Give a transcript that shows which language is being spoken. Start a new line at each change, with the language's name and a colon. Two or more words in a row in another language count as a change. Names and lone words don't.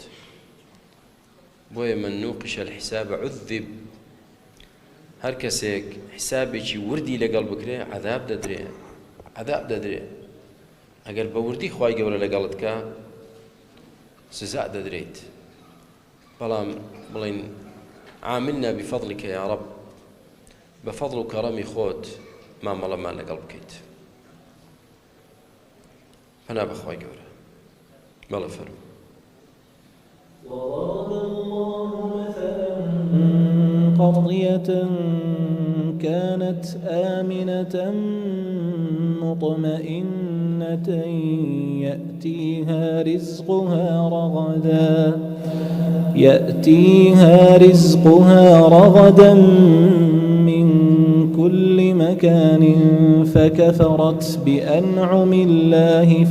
Central Kurdish: بۆیە من
Arabic: نوقش الحساب عذب
Central Kurdish: هەر کەسێک حسابێکی وردی لەگەڵ بکرێ عەذاب دەدرێ ئەگەر بە وردی خوای گەورە لەگەڵت کە سزا دەدرێت. بەڵام بڵێن
Arabic: عاملنا بفضلك يا رب
Central Kurdish: بە فەضڵ و کەڕەمی خۆت مامەڵەمان لەگەڵ بکەیت. پەنا بەخوای گەورە. بەڵێ فەرموو.
Arabic: وضرب الله مثلا قرية كانت آمنة مطمئنة يأتيها رزقها رغدا من كل مكان فكفرت بأنعم الله